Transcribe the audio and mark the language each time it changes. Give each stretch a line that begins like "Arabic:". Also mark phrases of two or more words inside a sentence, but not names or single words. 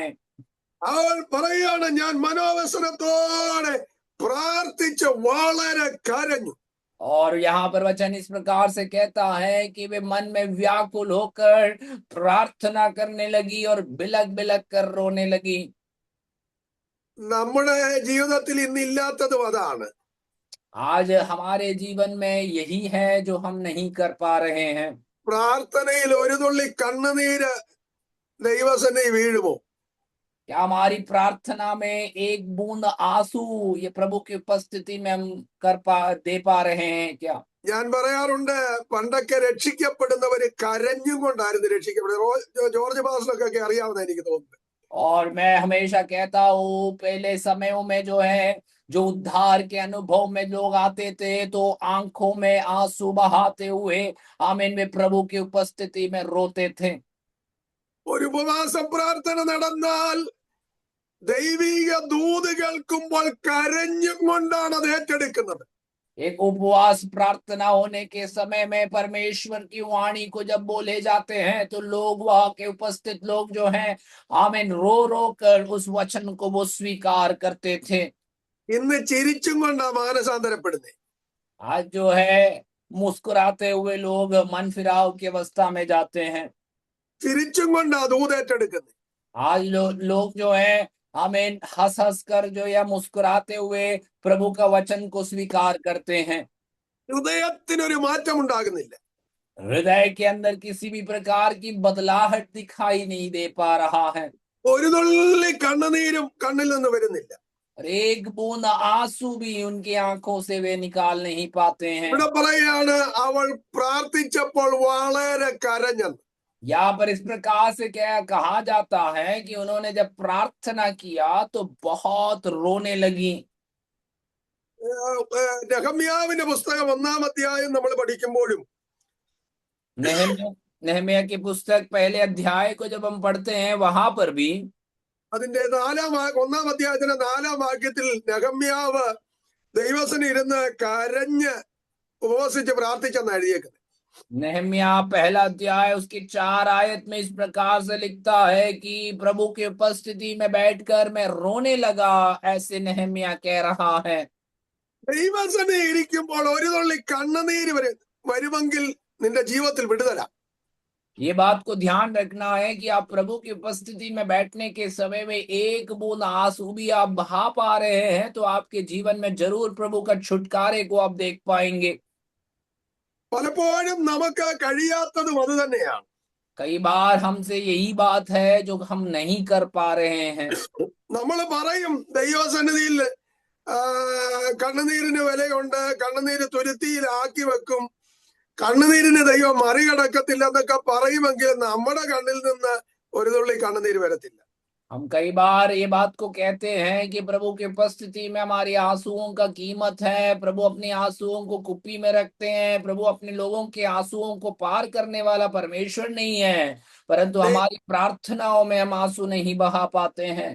Malayalam: അവൻ പറയാണ്, ഞാൻ മനോവ്യസനത്തോടെ പ്രാർത്ഥിച്ച് വളരെ കരഞ്ഞു.
Hindi: और यहाँ पर वचन इस प्रकार से कहता है कि वे मन में व्याकुल होकर प्रार्थना करने लगी और बिलक बिलक कर रोने लगी।
Malayalam: നമ്മുടെ ജീവിതത്തിൽ ഇന്നില്ലാത്തതും അതാണ്.
Hindi: आज हमारे जीवन में यही है जो हम नहीं कर पा रहे हैं।
Malayalam: പ്രാർത്ഥനയിൽ ഒരു തുള്ളി കണ്ണുനീര് ദൈവസന്നിധി വീഴുമോ?
Hindi: क्या हमारी प्रार्थना में एक बूंद आंसू ये प्रभु की उपस्थिति में हम दे पा रहे हैं क्या?
Malayalam: ഞാൻ പറയാറുണ്ട്, പണ്ടൊക്കെ രക്ഷിക്കപ്പെടുന്നവര് കരഞ്ഞും കൊണ്ടായിരുന്നു രക്ഷിക്കപ്പെടുന്നത്. ജോർജ് പാസ്റ്റർക്കൊക്കെ അറിയാവുന്ന എനിക്ക് തോന്നുന്നു.
Hindi: और मैं हमेशा कहता हूँ पहले समयों में जो है जो उद्धार के अनुभव में लोग आते थे तो आंखों में आंसू बहाते हुए आमीन में प्रभु की उपस्थिति में रोते थे।
Malayalam: ഒരു ഉപവാസ പ്രാർത്ഥന നടന്നാൽ ദൈവിക ദൂത് കേൾക്കുമ്പോൾ കരഞ്ഞും കൊണ്ടാണ് അത് ഏറ്റെടുക്കുന്നത്.
Hindi: एक उपवास प्रार्थना होने के समय में परमेश्वर की वाणी को जब बोले जाते हैं तो लोग वहां के उपस्थित लोग जो हैं आमीन रो रो कर उस वचन को वो स्वीकार करते थे।
Malayalam: ഇന്ന് ചിരിച്ചും കൊണ്ടാ മാനസാന്തരപ്പെടുന്നത്.
Hindi: आज जो है मुस्कुराते हुए लोग मन फिराव की अवस्था में जाते हैं।
Malayalam: ചിരിച്ചും കൊണ്ടാ ദൂത് ഏറ്റെടുക്കുന്നത്.
Hindi: आज लोग जो है आमीन हंस हंस कर जो या मुस्कुराते हुए प्रभु का वचन को स्वीकार करते हैं।
Malayalam: ഹൃദയത്തിനൊരു മാറ്റം ഉണ്ടാകുന്നില്ല.
Hindi: हृदय के अंदर किसी भी प्रकार की बदलाहट दिखाई नहीं दे पा रहा है।
Malayalam: ഒരു തുള്ളി കണ്ണുനീരും കണ്ണിൽ നിന്ന് വരുന്നില്ല.
Hindi: और एक बूंद आंसू भी उनकी आंखों से वे निकाल नहीं पाते हैं।
Malayalam: ഇവിടെ പറയാണ്, അവൾ പ്രാർത്ഥിച്ചപ്പോൾ വളരെ കരഞ്ഞെന്ന്.
Hindi: यहाँ पर इस प्रकार से क्या कहा जाता है कि उन्होंने जब प्रार्थना किया तो बहुत रोने लगी।
Malayalam: നെഹമ്യാവിന്റെ പുസ്തകം 1-ാം അധ്യായം നമ്മൾ പഠിക്കുമ്പോഴും
Hindi: नेहमिया की पुस्तक पहले अध्याय को जब हम पढ़ते हैं वहां पर भी
Malayalam: അതിന്റെ 1-ാം അധ്യായത്തിന്റെ 4-ാം വാക്യത്തിൽ നെഹമ്യാവ് ദൈവസന്നിധിയിൽ ഇരുന്ന് കരഞ്ഞ് ഉപവസിച്ച് പ്രാർത്ഥിച്ചെന്ന് എഴുതിയേക്കുന്നത്.
Hindi: नेहमिया पहला अध्याय उसकी 4 आयत में इस प्रकार से लिखता है कि प्रभु की उपस्थिति में बैठकर मैं रोने लगा, ऐसे नेहमिया कह रहा है।
Malayalam: ദൈവസന്നിധിയിൽ ഇരിക്കുമ്പോൾ ഒരു തുള്ളി കണ്ണുനീര് വരുമെങ്കിൽ നിന്റെ ജീവിതത്തിൽ വിടുതല.
Hindi: ये बात को ध्यान रखना है कि आप प्रभु की उपस्थिति में बैठने के समय में एक बूंद आंसू भी आप बहा पा रहे हैं तो आपके जीवन में जरूर प्रभु का छुटकारे को आप देख पाएंगे।
Malayalam: പലപ്പോഴും നമുക്ക് കഴിയാത്തതും അത് തന്നെയാണ്.
Hindi: कई बार हमसे यही बात है जो हम नहीं कर पा रहे हैं।
Malayalam: നമ്മൾ പറയും ദൈവസന്നിധിയിൽ കണ്ണുനീരിന് വിലയുണ്ട്, കണ്ണുനീര് തുരുത്തിയിലാക്കി വെക്കും, കണ്ണുനീരിന് ദൈവം മറികടക്കത്തില്ലെന്നൊക്കെ പറയുമെങ്കിൽ നമ്മുടെ കണ്ണിൽ നിന്ന് ഒരു തുള്ളി കണ്ണുനീര് വരത്തില്ല.
Hindi: हम कई बार ये बात को कहते हैं कि प्रभु की उपस्थिति में हमारी आंसुओं का कीमत है, प्रभु अपने आंसुओं को कुप्पी में रखते हैं, प्रभु अपने लोगों के आंसुओं को पार करने वाला परमेश्वर नहीं है, परंतु
Malayalam: ദൈ-
Hindi: हमारी प्रार्थनाओं में हम आंसू नहीं बहा पाते हैं।